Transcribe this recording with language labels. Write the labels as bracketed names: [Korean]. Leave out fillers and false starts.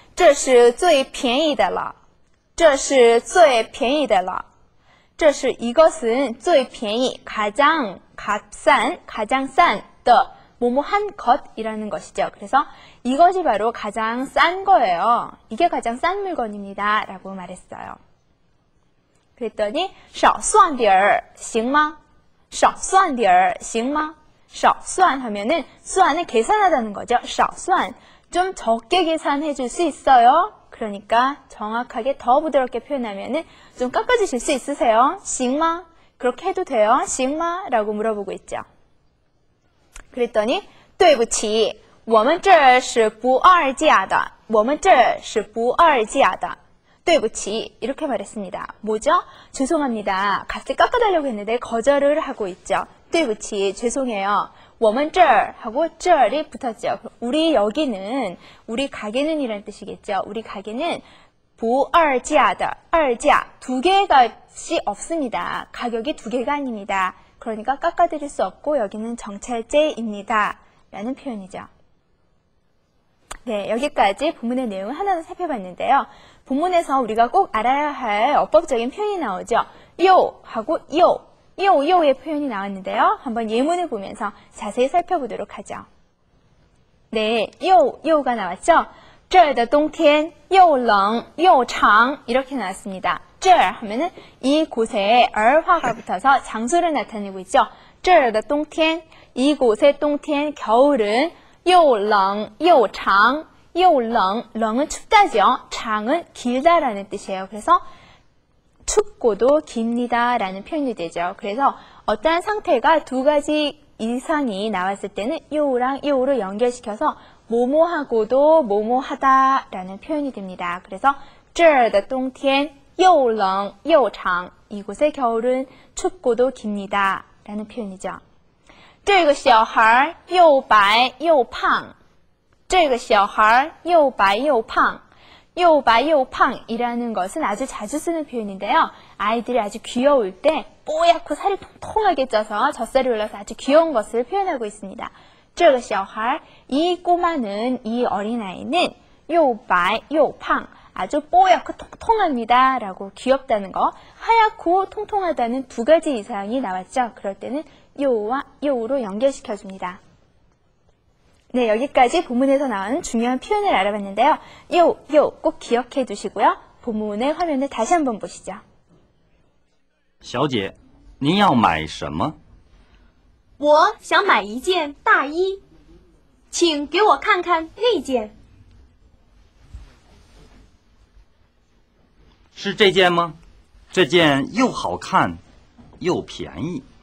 [Chinese] 这是最便宜的了。这是最便宜的了。这是 [Korean] 이것은 [Chinese] 最便宜, [Korean] 가장 값싼, 가장 싼, the 뭐뭐한 것이라는 것이죠. 그래서 이것이 바로 가장 싼 거예요. 이게 가장 싼 물건입니다. 라고 말했어요. 그랬더니 [Chinese] 少算点儿行吗? 少算点儿行吗? [Korean] 少算 하면은 수완을 계산하다는 거죠. 少算 좀 적게 계산해 줄 수 있어요? 그러니까 정확하게 더 부드럽게 표현하면은 좀 깎아주실 수 있으세요? [Chinese] 行吗? [Korean] 그렇게 해도 돼요? 行吗?라고 물어보고 있죠. [Chinese] 그랬더니 对不起我们这是不二价的我们这是不二价的对不起 [Korean] 이렇게 말했습니다. 뭐죠? 죄송합니다. 값을 깎아달라고 했는데 거절을 하고 있죠. [Chinese] 对不起 [Korean] 죄송해요. [Chinese] 我们这儿 [Korean] 하고 这이 붙었죠. 우리 여기는 우리 가게는 이란 뜻이겠죠. 우리 가게는 [Chinese] 不二价的二价 [Korean] 두 개의 값이 없습니다. 가격이 두 개가 아닙니다. 그러니까 깎아드릴 수 없고 여기는 정찰제입니다. 라는 표현이죠. 네, 여기까지 본문의 내용을 하나로 살펴봤는데요. 본문에서 우리가 꼭 알아야 할 어법적인 표현이 나오죠. 요 하고 요의 표현이 나왔는데요. 한번 예문을 보면서 자세히 살펴보도록 하죠. 네, 요가 나왔죠. [Chinese] 这儿的冬天又冷又长 [Korean] 이렇게 나왔습니다. 这儿 하면은 이곳에 얼화가 붙어서 장소를 나타내고 있죠. [Chinese] 这儿的冬天 [Korean] 이곳의冬天 겨울은 [Chinese] 又冷又长 又冷 [Korean] 冷은 춥다죠. 장은 길다라는 뜻이에요. 그래서 춥고도 깁니다 라는 표현이 되죠. 그래서 어떠한 상태가 두 가지 이상이 나왔을 때는 요랑 요로 연결시켜서 뭐뭐하고도 뭐뭐하다 라는 표현이 됩니다. 그래서 [Chinese] 这儿的冬天又冷又长 [Korean] 이곳의 겨울은 춥고도 깁니다 라는 표현이죠. [Chinese] 这个小孩又白又胖这个小孩又白又胖又白又胖 [Korean] 이라는 것은 아주 자주 쓰는 표현인데요. 아이들이 아주 귀여울 때 뽀얗고 살이 통통하게 쪄서 젖살이 올라서 아주 귀여운 것을 표현하고 있습니다. [Chinese] 这个小孩, [Korean] 이 꼬마는, 이 어린아이는 [Chinese] 又白又胖 [Korean] 아주 뽀얗고 통통합니다. 라고 귀엽다는 거. 하얗고 통통하다는 두 가지 이상이 나왔죠. 그럴 때는 요와 요로 연결시켜줍니다. 네, 여기까지 본문에서 나오는 중요한 표현을 알아봤는데요. 요 꼭 기억해 두시고요. 본문의 화면을 다시 한번 보시죠. [Chinese] 小姐，您要买什么？我想买一件大衣，请给我看看那件。是这件吗？这件又好看又便宜。